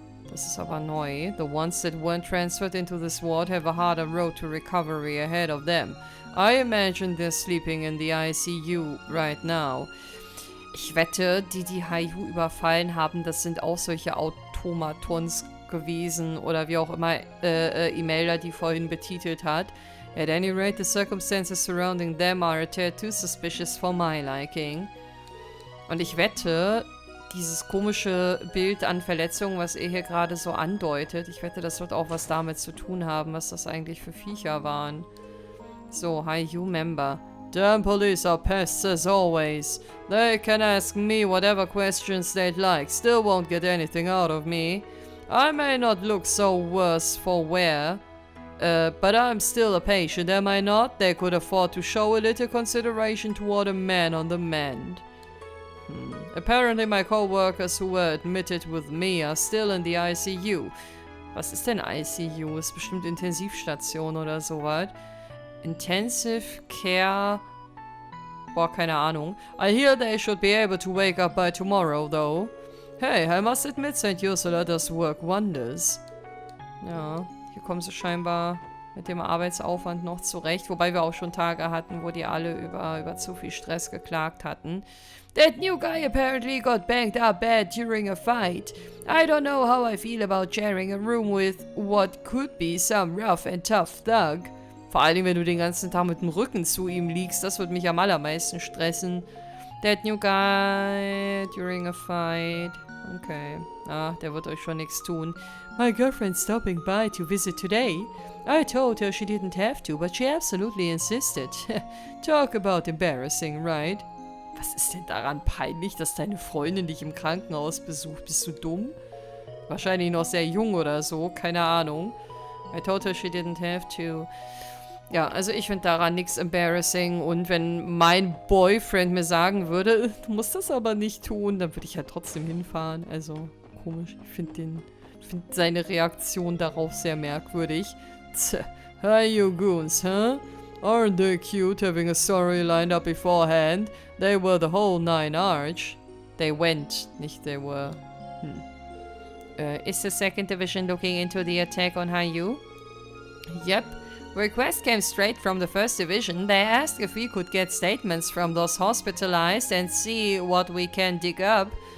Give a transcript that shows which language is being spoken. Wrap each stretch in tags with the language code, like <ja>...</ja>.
<de>Das ist aber neu.</de> <en>The ones that weren't transferred into this ward have a harder road to recovery ahead of them. I imagine they're sleeping in the ICU right now.</en> <de>Ich wette, die HIER überfallen haben, das sind auch solche Automatons gewesen oder wie auch immer Imelda die vorhin betitelt hat.</de> <en>At any rate, the circumstances surrounding them are a tad too suspicious for my liking.</en> <de>Und ich wette, dieses komische Bild an Verletzungen, was er hier gerade so andeutet, ich wette, das wird auch was damit zu tun haben, was das eigentlich für Viecher waren.</de> <en>So, HIER Member. Damn police are pests as always. They can ask me whatever questions they'd like, still won't get anything out of me. I may not look so worse for wear, but I'm still a patient, am I not? They could afford to show a little consideration toward a man on the mend. Apparently my co-workers who were admitted with me are still in the ICU.</en> <de>Was ist denn ICU? Ist bestimmt Intensivstation oder sowas.</de> <en>Intensive Care...</en> <de>Boah, keine Ahnung.</de> <en>I hear they should be able to wake up by tomorrow, though. Hey, I must admit St. Ursula does work wonders.</en> <de>Ja, hier kommen sie scheinbar mit dem Arbeitsaufwand noch zurecht. Wobei wir auch schon Tage hatten, wo die alle über zu viel Stress geklagt hatten.</de> <en>That new guy apparently got banged up bad during a fight. I don't know how I feel about sharing a room with what could be some rough and tough thug.</en> <de>Vor allem, wenn du den ganzen Tag mit dem Rücken zu ihm liegst, das würde mich am allermeisten stressen.</de> <en>That new guy during a fight. Okay.</en> <de>Ah, der wird euch schon nichts tun.</de> <en>My girlfriend's stopping by to visit today. I told her she didn't have to, but she absolutely insisted. Talk about embarrassing, right?</en> <de>Was ist denn daran peinlich, dass deine Freundin dich im Krankenhaus besucht? Bist du dumm? Wahrscheinlich noch sehr jung oder so, keine Ahnung.</de> <en>I told her she didn't have to.</en> <de>Ja, also ich finde daran nichts embarrassing. Und wenn mein Boyfriend mir sagen würde, du musst das aber nicht tun, dann würde ich halt trotzdem hinfahren. Also, komisch. Ich finde seine Reaktion darauf sehr merkwürdig.</de> <en>Hi, you goons, huh? Aren't they cute having a story lined up beforehand? They were the whole nine arch. They went, nicht they were. Is the second division looking into the attack on HIER? Yep. Request came straight from the first division. They asked if we could get statements from those hospitalized and see what we can dig up.</en>